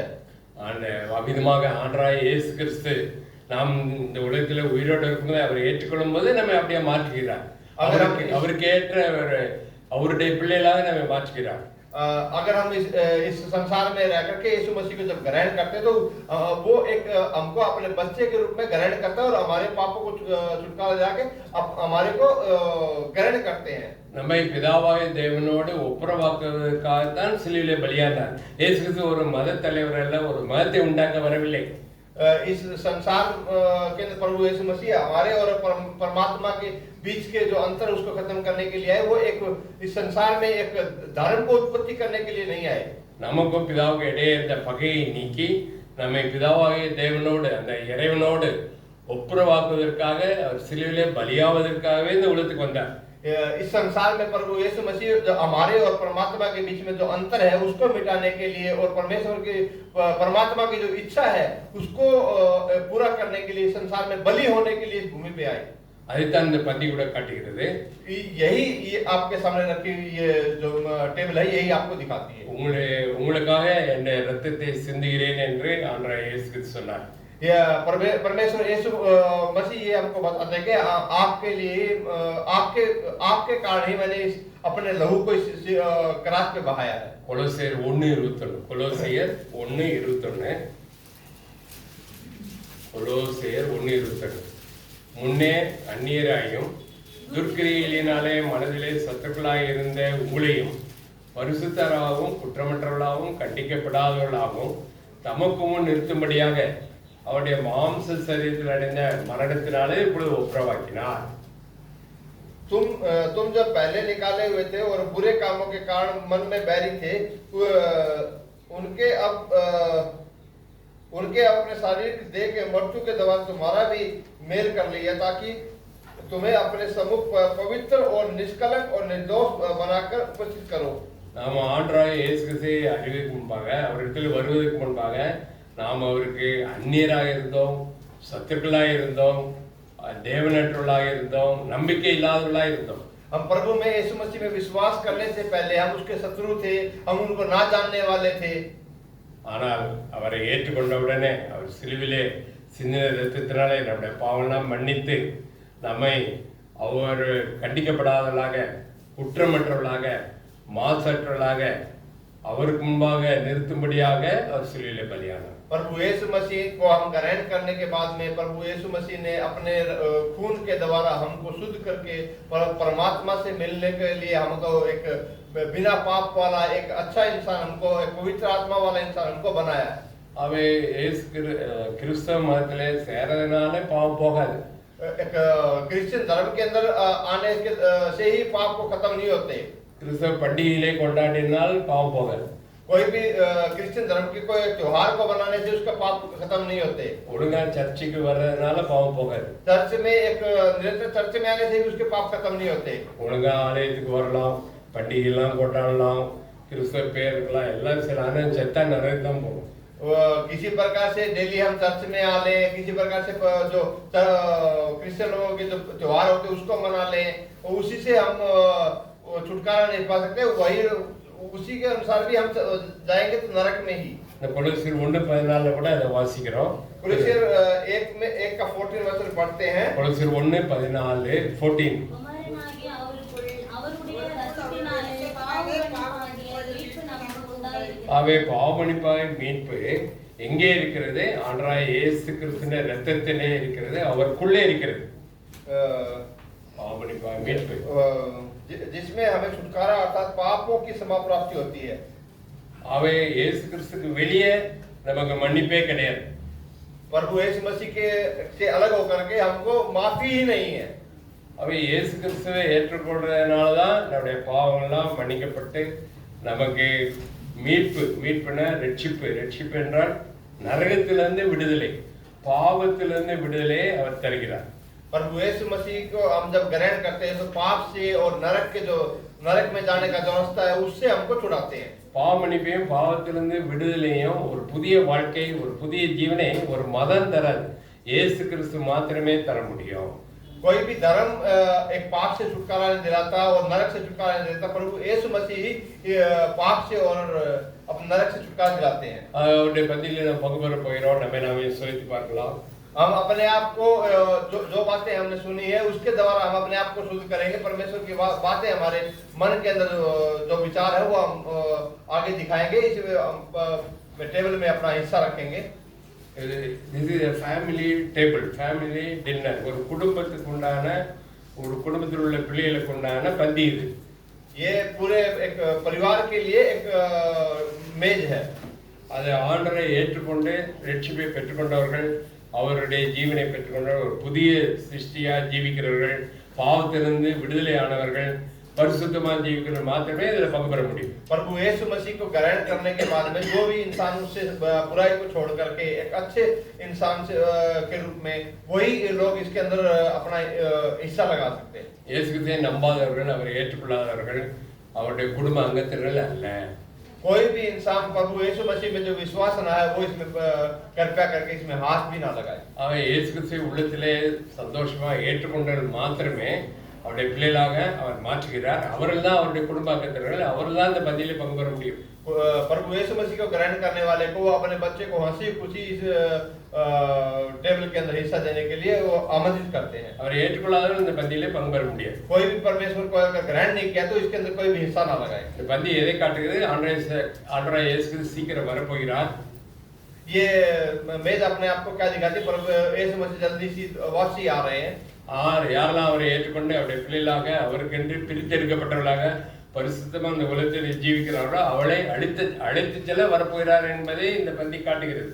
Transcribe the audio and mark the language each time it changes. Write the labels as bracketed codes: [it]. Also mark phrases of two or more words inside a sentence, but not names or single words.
[ta] அவ்விதமாக ஆண்டவராகிய இயேசு கிறிஸ்து நாம் இந்த உலகத்தில் உயிரோடு இருக்கும்போது அவரை ஏற்றுக்கொள்ளும் போது நம்ம அப்படியே மாற்றுகிறார். அவருக்கு ஏற்ற அவருடைய பிள்ளைகளாக நம்ம மாற்றுகிறார். [hi] अगर हम इस संसार में रह करके यीशु मसीह को जब ग्रहण करते हैं, तो वो एक हमको अपने बच्चे के रूप में ग्रहण करता है और हमारे पापों को छुटकारा जाके हमारे को ग्रहण करते हैं। [ta] நம்மை பிதாவாகிய தேவனோடு ஒப்புரவாக்குவதற்காகத்தான் சிலுவையிலே பலியானார். இயேசு கிறிஸ்து ஒரு மத தலைவர் அல்ல, ஒரு மதத்தை உண்டாக்க வரவில்லை. [hi] इस संसार के प्रभु यीशु मसीह हमारे और परमात्मा के बीच के जो अंतर उसको खत्म करने के लिए आए। वो एक इस संसार में एक धर्म को उत्पत्ति करने के लिए नहीं आए। நமக்கும் பிதாவுக்கு இடையே இருந்த பகையை நீக்கி நம்மை பிதாவாகிய தேவனோடு, அந்த இறைவனோடு ஒப்புரவாக்குவதற்காக அவர் சிலுவையிலே பலியாவதற்காகவே இந்த உலகத்துக்கு வந்தார். इस संसार में प्रभु यीशु मसीह जो हमारे और परमात्मा के बीच में जो अंतर है उसको मिटाने के लिए और परमात्मा की जो इच्छा है उसको पूरा करने के लिए संसार में बलि होने के लिए भूमि पे आए। [ta] அதைத்தான் இந்த பந்தி கூட காட்டுகிறது. [hi] यही ये आपके सामने रखी ये जो टेबल है यही आपको दिखाती है। [ta] உங்களுக்காக என் இரத்தத்தை சிந்துகிறேன் என்று ஆண்டவராகிய இயேசு கிறிஸ்து சொன்னார். [hi] परमेश्वर यीशु मसीह ये हमको बताते हैं कि आपके लिए आपके कारण ही मैंने अपने लहू को इस क्रॉस पे बहाया है। [ta] கொலோசியர் 1:21. கொலோசியர் 1:21. முன்னே அந்நியராயும் துர்க்கிரியலினாலே மனதிலே சத்துக்களாய் இருந்த உங்களையும் பரிசுத்தராகவும் குற்றமற்றவர்களாகவும் கண்டிக்கப்படாதவர்களாகவும் தமக்கு முன் நிறுத்தும்படியாக அவருடைய மாம்ச சரீரத்தில் அடைந்த மரணத்தினாலே இப்பொழுது ஒப்புரவாக்கினார். [hi] तुम जब पहले निकाले हुए थे और बुरे कामों के कारण मन में बैरी थे, उनके अपने शारीरिक देह के मृत्यु के दौरान तुम्हारा भी मेल कर लिया, ताकि तुम्हें अपने सम्मुख पवित्र और निष्कलंक और निर्दोष बनाकर उपस्थित करो. [ta] நாம் ஆண்டவராகிய இயேசு கிறிஸ்துவை அறிவிக்கு முன்பாக அவரிடத்தில் வருவதற்கு முன்பாக நாம் அவருக்கு அந்நியராக இருந்தோம், சத்துக்களாக இருந்தோம், தேவனற்றவர்களாக இருந்தோம், நம்பிக்கை இல்லாதவர்களாக இருந்தோம். [hi] हम प्रभु में यीशु मसीह में विश्वास करने से पहले हम उसके शत्रु थे, हम उनको ना जानने वाले थे. [ta] ஆனால் அவரை ஏற்றுக்கொண்டவுடனே அவர் சிலுவிலே சிந்தின இரத்தத்தினாலே நம்முடைய பாவம்லாம் மன்னித்து நம்மை அவர் கண்டிக்கப்படாதவர்களாக, குற்றமற்றவர்களாக, மாசற்றவர்களாக அவருக்கு முன்பாக நிறுத்தும்படியாக அவர் சிலுவிலே பலியானார். [hi] प्रभु यीशु मसीह को हम ग्रहण करने के बाद में प्रभु यीशु मसीह ने अपने खून के द्वारा हमको शुद्ध करके परमात्मा से मिलने के लिए हमको एक बिना पाप वाला एक अच्छा इंसान, हमको एक पवित्र आत्मा वाला इंसान हमको बनाया. [ta] அவை இயேசு கிறிஸ்தவ மதத்திலே சேரதுனாலே பாவம் போகாது. [hi] एक क्रिश्चियन धर्म के अंदर आने से ही पाप को खत्म नहीं होते. [ta] கிறிஸ்தவ பண்டிகையிலே கொண்டாடினால் பாவம் போகாது. [hi] कोई भी क्रिश्चियन धर्म के कोई त्योहार को बनाने से उसका पाप खत्म नहीं होते. [ta] ஒழுங்கா சர்ச்சுக்கு வர்றதுனால பாவம் போகாது. [hi] चर्च में एक निरंतर चर्च में आने से भी उसके पाप खत्म नहीं होते. [ta] ஒழுங்கா ஆலயத்துக்கு வரலாம், பண்டிகைலாம் கொண்டாடலாம், கிறிஸ்தவ பேருக்கெல்லாம் எல்லாம் சரி, ஆனால் செத்தா நிறைய தான் போகும். [hi] किसी प्रकार से डेली हम चर्च में आ लें, किसी प्रकार से जो क्रिश्चियन लोगों के जो त्योहार होते उसको मना लें, उसी से हम छुटकारा नहीं पा सकते. वही उसी के अनुसार भी हम जाएंगे तो नरक में ही. [ta] இந்த கொலோசியர் 1:14 கூட அதை வாசிக்கிறோம். [hi] कोलोसियर 1 का 14 वचन पढ़ते हैं. [ta] கொலோசியர் 1:14 குமாரனாகிய அவருக்குள் அவருடைய இரத்தத்தினாலே பாவமன்னிப்பாகிய மீட்பு நமக்கு உண்டாயிருக்கிறது. ஆகவே பாவமன்னிப்பாய் மீட்பு எங்கே இருக்கிறது? ஆண்டவராகிய இயேசு கிறிஸ்துவின் இரத்தத்திலே இருக்கிறது, அவருக்குள்ளே இருக்கிறது. பாவமன்னிப்பாய் மீட்பு [hi] जिसमें हमें छुटकारा अर्थात पापों की समाप्ति होती है. [ta] ஆகவே இயேசு கிறிஸ்துக்கு வெளியே நமக்கு மன்னிப்பே கிடையாது. [hi] प्रभु यीशु मसीह के से अलग होकर के हमको माफी ही नहीं है. [ta] ஆகவே இயேசு கிறிஸ்துவை ஏற்றுக்கொள்றதுனால தான் நம்முடைய பாவங்கள்லாம் மன்னிக்கப்பட்டு நமக்கு மீட்புனா ரட்சிப்பு என்றால் நரகத்திலிருந்து விடுதலை, பாவத்திலிருந்து விடுதலை அவர் தருகிறார். [hi] प्रभु यीशु मसीह को हम जब ग्रहण करते हैं तो पाप से और नरक में जाने का जो रास्ता है उससे हमको छुड़ाते हैं. [ta] பாவமன்னிப்பையும் பாவத்திலிருந்து விடுதலையும் ஒரு புதிய வாழ்க்கை, ஒரு புதிய ஜீவனை ஒரு மதம் தராது, இயேசு கிறிஸ்து மாத்திரமே தர முடியும். [hi] कोई भी धर्म एक पाप से छुटकारा नहीं दिलाता और नरक से छुटकारा नहीं दिलाता. प्रभु यीशु मसीह ही पाप से और अपने नरक से छुटकारा दिलाते हैं. [ta] அவருடைய பதிலில் நம்ம பங்கு பெற போகிறோம். நம்ம நாமே சோதித்து பார்க்கலாம். [hi] हम अपने आप को जो बातें हमने सुनी है उसके द्वारा हम अपने आप को शुद्ध करेंगे. परमेश्वर की बातें हमारे मन के अंदर जो विचार है वो हम आगे दिखाएंगे. इस टेबल में अपना हिस्सा रखेंगे. [en] This is a family table, family dinner. [ta] ஒரு குடும்பத்துக்கு உண்டான, ஒரு குடும்பத்தில் உள்ள பிள்ளைகளுக்கு உண்டான பந்தி இது. [hi] ये पूरे एक परिवार के लिए एक मेज है. [ta] அதை ஆண்டவரை ஏற்றுக்கொண்டு ரட்சிப்பை பெற்றுக்கொண்டவர்கள், அவருடைய ஜீவனை பெற்றுக்கொண்டவர்கள், ஒரு புதிய சிருஷ்டியா ஜீவிக்கிறவர்கள், பாவத்திலிருந்து விடுதலை ஆனவர்கள், परिशुद्धमान जीविकर मात्रमे इधर पग पर मुड़ी. [hi] प्रभु यीशु मसीह को ग्रहण करने के बाद में जो भी इंसान उससे बुराई को छोड़ करके एक अच्छे इंसान से के रूप में वही लोग इसके अंदर अपना हिस्सा लगा सकते हैं. [ta] இயேசு கிறிஸ்துவை நம்பாதவர்கள், அவரை ஏற்றுக்கொள்ளாதவர்கள் அவருடைய குடும்ப அங்கத்தினர்கள் அல்ல. [hi] कोई भी इंसान प्रभु यीशु मसीह में जो विश्वास ना है वो इसमें कृपया करके इसमें हाथ भी ना लगाए. [ta] அவன் இயேசு கிறிஸ்துவை உள்ளத்திலே சந்தோஷமா ஏற்றுக்கொண்டவர்கள் மாத்திரமே அவருடைய பிள்ளைகளாக அவர் மாற்றுகிறார். அவர்கள் தான் அவருடைய குடும்ப அங்கத்தினர்கள், அவர்கள் தான் இந்த பந்தியிலே பங்கு பெற முடியும். [hi] प्रभु यीशु मसीह को ग्रहण करने वाले को अपने बच्चे को हंसी खुशी इस टेबल के अंदर हिस्सा देने के लिए वो आमंत्रित करते हैं. [ta] அவரை ஏற்றுக்கொள்ளாதவர்கள் இந்த பந்தியிலே பங்கு பெற முடியாது. [hi] कोई भी परमेश्वर को अगर ग्रहण नहीं किया तो इसके अंदर कोई भी हिस्सा ना लगाए. [ta] இந்த பந்தி எதை காட்டுகிறது? ஆண்டவராகிய இயேசு கிறிஸ்து சீக்கிரம் வரப்போகிறார். [hi] ये मेज अपने आप को क्या दिखाती है? प्रभु यीशु मसीह जल्दी सी वापसी आ रहे हैं. [ta] யாரெல்லாம் அவரை ஏற்றுக்கொண்டு அவருடைய பிள்ளைகளாக அவருக்கென்று பிரித்தெடுக்கப்பட்டவர்களாக பரிசுத்தமா அந்த உலகத்தில் ஜீவிக்கிறார்களோ அவளை அழைத்து செல்ல வரப்போகிறார் என்பதை இந்த பந்தி காட்டுகிறது.